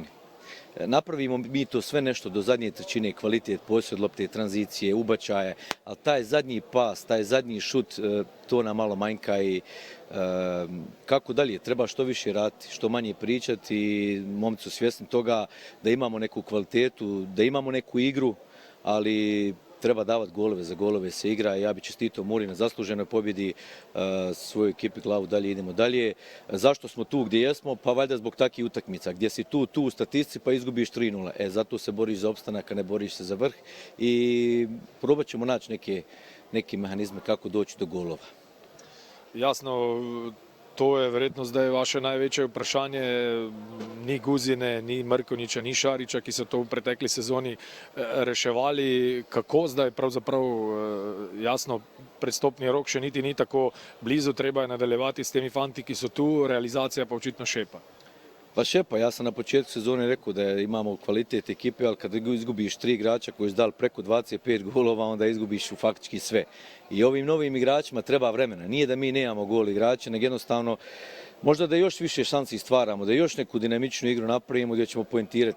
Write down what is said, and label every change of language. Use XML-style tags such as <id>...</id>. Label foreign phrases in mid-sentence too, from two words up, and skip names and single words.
<hr>Napravimo mi to sve nešto do zadnje trećine, kvalitet, posjed lopte, tranzicije, ubačaje, ali taj zadnji pas, taj zadnji šut, to nam malo manjka i kako dalje, treba što više raditi, što manje pričati i momci su svjesni toga da imamo neku kvalitetu, da imamo neku igru, ali treba davati golove, za golove se igra i ja bi čestitao Muri na zasluženoj pobjedi, svojoj ekipi glavu dalje, idemo dalje. Zašto smo tu gdje jesmo? Pa valjda zbog takvih utakmica, gdje si tu u statistici pa izgubiš 3-0. Zato se boriš za opstanak, a ne boriš se za vrh i probat ćemo naći neke mehanizme kako doći do golova.</hr> <sl>Jasno, to je verjetno zdaj vaše največje vprašanje, ni Guzine, ni Mrkonjića, ni Šarića, ki so to v pretekli sezoni reševali. Kako zdaj pravzaprav, jasno, prestopni rok še niti ni tako blizu, treba je nadaljevati s temi fanti, ki so tu, realizacija pa očitno šepa.</sl> <hr>Pa šepa, ja sam na početku sezone rekao da imamo kvalitet ekipe, ali kad izgubiš 3 igrača koji su dali preko 25 golova, onda izgubiš faktički sve. I ovim novim igračima treba vremena. Nije da mi nemamo gol igrača, nego jednostavno možda da još više šansi stvaramo, da još neku dinamičnu igru napravimo gdje ćemo poentirati.</hr>